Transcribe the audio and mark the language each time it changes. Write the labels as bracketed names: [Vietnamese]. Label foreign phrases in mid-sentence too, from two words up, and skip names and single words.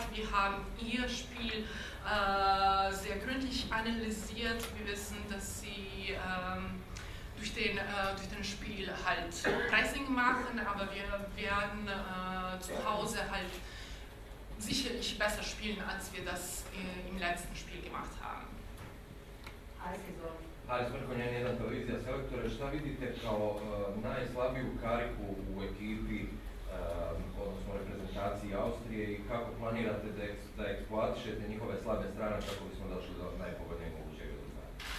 [German] Wir haben ihr Spiel sehr gründlich analysiert. Wir wissen, dass sie durch den Spiel halt Pressing machen, aber wir werden zu Hause halt sicherlich besser spielen, als wir das im letzten Spiel gemacht haben. [Bosnian] Ali Smrkonjan, jedna televizija selektore, šta vidite kao najslabiju kariku u ekipi, odnosno reprezentaciji Austrije i kako planirate da eksploatišete njihove slabe strane kako bismo došli do najpogodnijeg mogućeg rezultata?